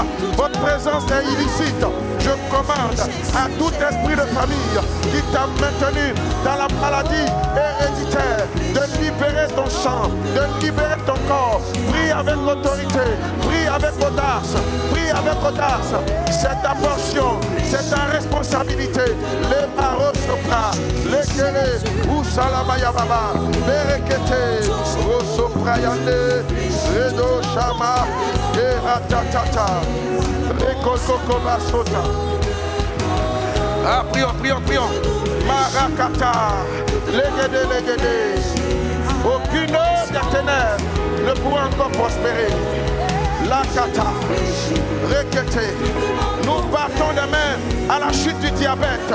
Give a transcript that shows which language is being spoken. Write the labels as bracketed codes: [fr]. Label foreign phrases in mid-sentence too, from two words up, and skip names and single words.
[fr] Votre présence est illicite. Je commande à tout esprit de famille qui t'a maintenu dans la maladie héréditaire de libérer ton sang, de libérer ton corps. Prie avec autorité. Prie avec audace. Prie avec audace. C'est ta portion. C'est ta responsabilité. Les maros sopra. Les kérés. Ou salamaya baba. Berekete. Rosso prayande. Redo shama. Eratatata. Rekosoko basota. Ah, prions, prions, prions. Marakata. Legede, legede. Aucune œuvre des ténèbres ne pourra encore prospérer. La kata, rekete. Nous partons des mains à la chute du diabète.